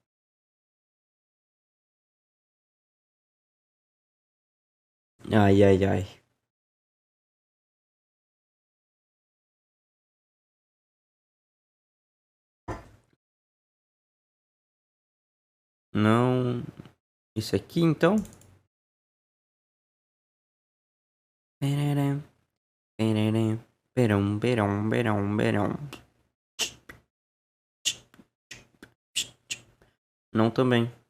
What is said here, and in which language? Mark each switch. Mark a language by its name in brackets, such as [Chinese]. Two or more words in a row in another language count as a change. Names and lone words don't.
[Portuguese] Ai, ai, ai. Não. Isso aqui, então? Pererem. Pererem. Perão, perão, perão, perão. Não também.